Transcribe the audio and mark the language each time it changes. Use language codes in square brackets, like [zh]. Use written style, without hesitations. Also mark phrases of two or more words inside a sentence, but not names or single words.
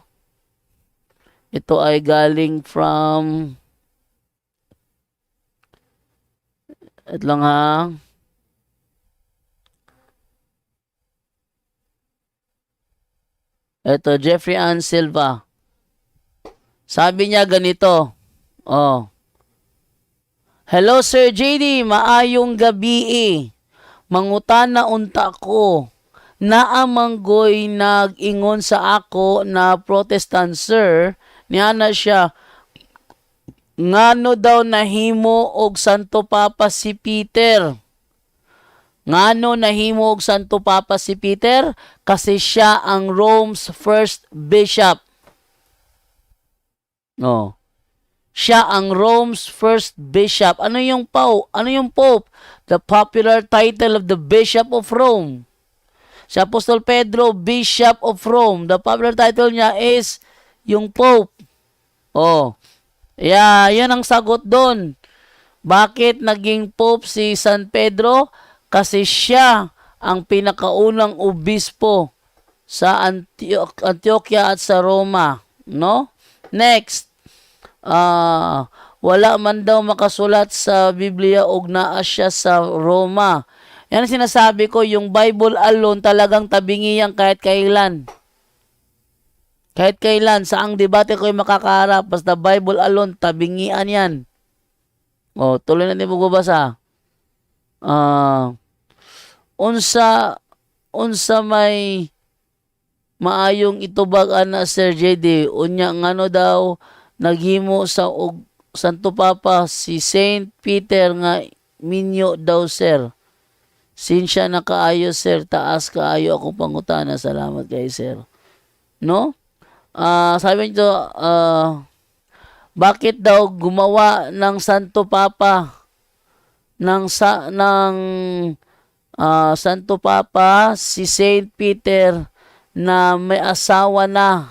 [tl] Ito ay galing from lang ha. Ito, Jeffrey Ann Silva. Sabi niya ganito. Oh. [en] Hello Sir JD, [ceb] maayong gabi. Mangutana unta ko. Naamanggoy nag-ingon sa ako na Protestant sir. Niya na siya. Ngano daw nahimo og Santo Papa si Peter? Ngano nahimo og Santo Papa si Peter? [tl] Kasi siya ang [en] Rome's first bishop. [tl] No. Siya ang [en] Rome's first bishop. [tl] Ano yung Pope? Ano yung Pope? [en] The popular title of the Bishop of Rome. [tl] Si Apostol Pedro, [en] Bishop of Rome. The popular title niya is yung Pope. [tl] Oh. Yeah, yan ang sagot doon. Bakit naging Pope si San Pedro? Kasi siya ang pinakaunang obispo sa Antioquia at sa Roma. No? Next. [ceb] Wala man daw makasulat sa Biblia og naa siya sa Roma. [tl] Yan ang sinasabi ko, yung [en] Bible alone [tl] talagang tabingi yan kahit kailan. Kahit kailan, saang debate ko'y makakaharap, basta [en] Bible alone, [tl] tabingian yan. O, tuloy natin magbabasa. [ceb] Unsa may maayong itubagan na Sir JD, unya ngano daw, naghimo sa Santo Papa si Saint Peter nga minyo daw sir. Sinsya na kaayo sir, taas kaayo ako pangutana. Salamat kay sir. [tl] No? Sabi nito, bakit daw gumawa ng Santo Papa Santo Papa si Saint Peter na may asawa na?